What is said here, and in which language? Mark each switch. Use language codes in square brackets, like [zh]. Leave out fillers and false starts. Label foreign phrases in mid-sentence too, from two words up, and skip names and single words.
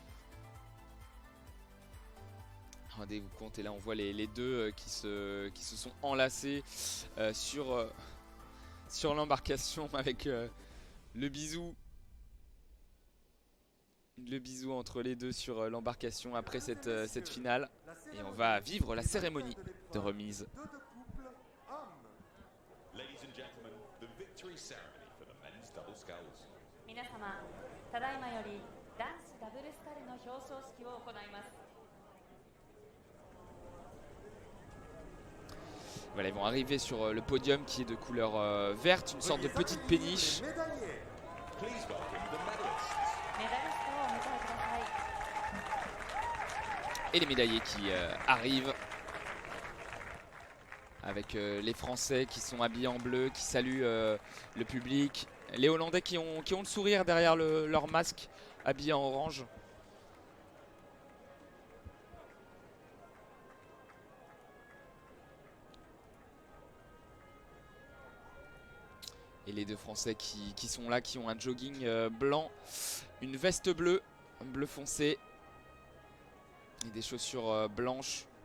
[fr] Rendez-vous compte, et là on voit les deux qui se sont enlacés sur l'embarcation avec le bisou entre les deux sur l'embarcation après cette finale. Et on va vivre la cérémonie de remise. [en] Ladies and gentlemen, the victory ceremony for the men's double sculls. [ja] 皆様、ただいまより男子ダブルスカルの表彰式を行います。 [fr] Voilà, ils vont arriver sur le podium qui est de couleur verte, une sorte de petite péniche. [en] Please welcome the medalists. [ja] メダリストをお迎えください。 [fr] Et les médaillés qui arrivent avec les Français qui sont habillés en bleu, qui saluent le public. Les Hollandais qui ont le sourire derrière leur masque, habillés en orange. Et les deux Français qui sont là, qui ont un jogging blanc, une veste bleue, bleu foncé, et des chaussures blanches.